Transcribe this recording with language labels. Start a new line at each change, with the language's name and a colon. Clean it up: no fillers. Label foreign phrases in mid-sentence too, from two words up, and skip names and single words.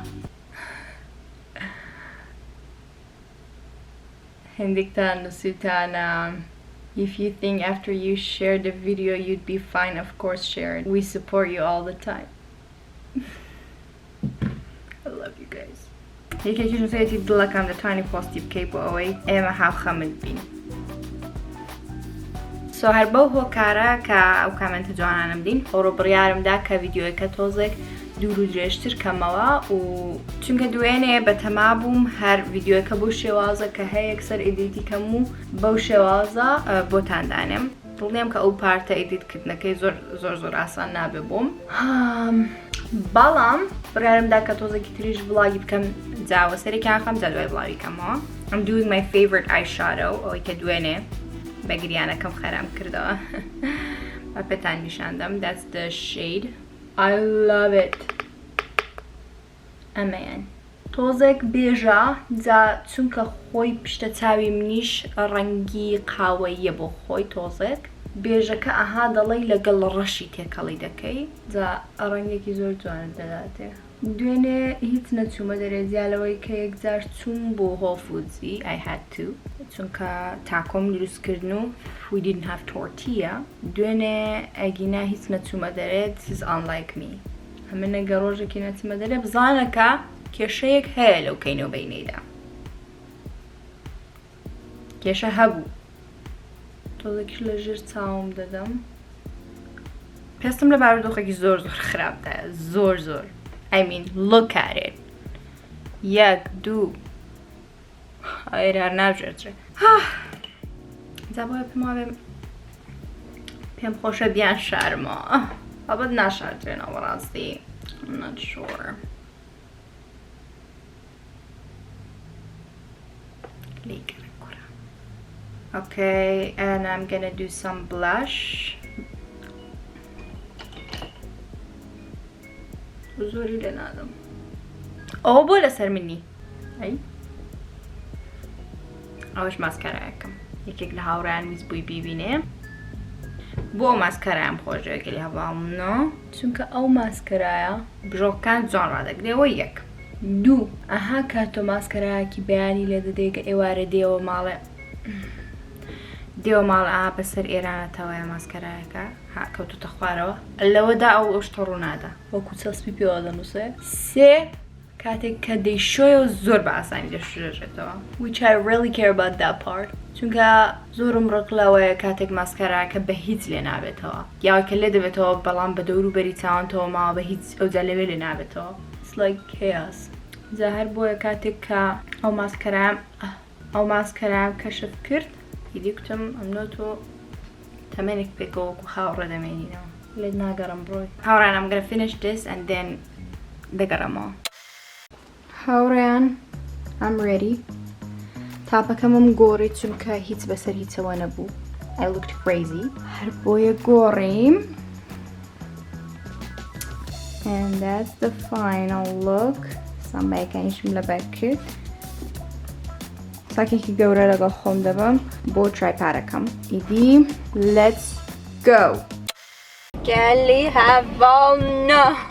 Central Kurdish: هندێکتان نووسیتانە
English: if you think after you share the video you'd be fine of course share it we support you all the time I love you guys
Central Kurdish: یەکێکیش نووسێتی دڵەکەم دەتوانی پۆستی بکەی بۆ ئەوەی ئێمە هاوخەمت بین سۆ هەر بەو هۆکارە کە ئەو کامنتە جوانانم دین خۆڕۆ بڕیارمدا کە ڤیدیۆیەکە تۆزێک دوور و درێژتر کەمەوە و چونکە دوێنێ بە تەما بووم هەر ڤیدیۆەکە بەو شێوازە کە هەیە یەکسەر ئیدیتی کەم و بەو شێوازە بۆتاندانم دڵنیام کە ئەو پارتە ئیدیتکردنەکەی زۆر ئاسان نابێ بووم بەڵام بڕیارمدا کە تۆزێکی تریش بڵاگی بکەم جاوە سەرێکیان خەم جا دوای بڵاوی کەمەوە
English: I'm doing my favorite eyeshadow
Central Kurdish: ئەوەی کە دوێنێ بە گریانەکەم خەرام کردەوە بە پێتان نیشاندەم
English: that's the shade I love it
Central Kurdish: ئەمەیان تۆزێک بێژە جا چونکە خۆی پشتە چاوی منیش ڕەنگی قاوەییە بۆ خۆی تۆزێک بێژەکە ئەها دەڵی لەگەڵ ڕەشی تێکەڵی دەکەی جا ڕەنگێکی زۆر جوانت دەداتێ دوێنێ هیچ نەچوومە دەرێزیالەوەی کە یەکجار چوون بۆ هۆفودزی
English: I had to
Central Kurdish: چونکە تاکۆم دروستکردن و
English: we didn't have tortilla
Central Kurdish: دوێنێ ئەگینا هیچ نەچوومە دەرێت
English: this is unlike me
Central Kurdish: ئەمە نەگە ڕۆژێکی نەچمە دەرێ بزانەکە کێشەیەک هەیە لەو کەینەوە بینەیدا کێشە هەبوو تۆزێکیش لە ژێر چاوم دەدەم پێستم لە بارودۆخێکی زۆر خراپدایە زۆر
English: I mean look at it
Central Kurdish: یەک دوو ئێرار ناژێترێ جا بۆیە پێم وابێ پێم خۆشە بیان شارمەوە بابەت ناشاردرێنەوە ڕاستی
English: I'm not sure Okay, and I'm gonna do some blush.
Central Kurdish: زۆری لێ نادەم ئەوە بۆ لەسەر منی ئەی ئەوەش ماسکارایەکەم یەکێک لە هاوڕیان ویست بووی بیبینێ بۆ ئەو ماسکارایان خۆشەوەگەلی هەواڵمنەوە چونکە ئەو ماسکارایە بژۆکان جوان ڕادەگرێەوە یەک دوو ئەها کاتۆ ماسکارایەکی بەیانی لێ دەدەی کە ئێوارە دێوە ماڵێ ئا بەسەر ئێرانەتەوەیە ماسکارایەکە کەوتوتە خوارەوە لەوەدا ئەو شتە ڕوونادا وەکو چەسپی پێوە دەنووسێ سێ کاتێک کە دەیشۆیەوە زۆر بە ئاسانی دەشێژێتەوە
English: which I really care about that part
Central Kurdish: چونکە زۆرم ڕقلەوەیە کاتێک ماسکارایەکە بە هیچ لێ نابێتەوە یاکە لێ دەبێتەوە بەڵام بە دەوروبەری چاوانتەوە ماوە بە هیچ ئەوجا لەوێ لێ نابێتەوە
English: it's like chaos
Central Kurdish: جا هەر بۆیە کاتێک کە ئەو ماسکارام کەشف کرد هیدی کوتم ئەمنۆ تۆ تەمەنێک پێکەوەکو هاوڕێ دەمێنینەوە لێت ناگەڕم بڕۆی هاوڕیان
English: I'm gonna finish this and then
Central Kurdish: دەگەڕمەوە هاوڕیان
English: I'm ready
Central Kurdish: تاپەکەمم گۆڕی چونکە هیچ بەسەر هیچەوە نەبوو
English: I looked crazy
Central Kurdish: هەر بۆیە گۆڕیم
English: and that's the final look
Central Kurdish: سامبایەکانیشم لەبەر کرد ساکێکی گەورە لەگەڵ خۆم دەبم بۆ ترایپارەکەم ئیدی
English: let's go
Central Kurdish: گەلی هەڤاڵنە